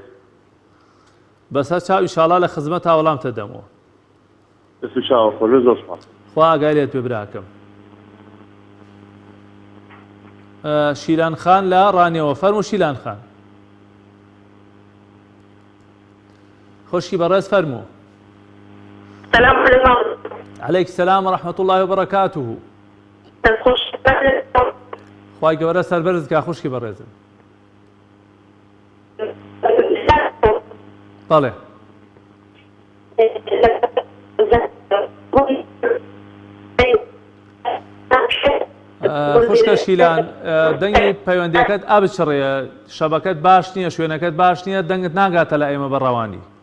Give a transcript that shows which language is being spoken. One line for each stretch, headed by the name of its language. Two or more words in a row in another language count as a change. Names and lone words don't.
Central Kurdish: بەسەر چاو ئیشاڵا لە خزمەتا وەڵامتە دەمەوە. دەست و چاوە خۆش زۆر سپاس. خوا ئاگای لێت پێ براکەم. شیلان خان لە ڕانیەوە. فەرموو شیلان خان. خۆشکی بەڕێز فەرموو.
Arabic: السلام عليكم. عليك السلام ورحمة الله وبركاته.
Central Kurdish: خوای گەورە سەربەرز کا خوشکی بەڕێزم. بەڵێ. خوشکە شیلان، دەنگی پەیوەندیەکەت ئابچڕێە، شەبەکەت باش نییە، شوێنەکەت باش نییە، دەنگت ناگاتە لە ئێمە بەڕەوانی.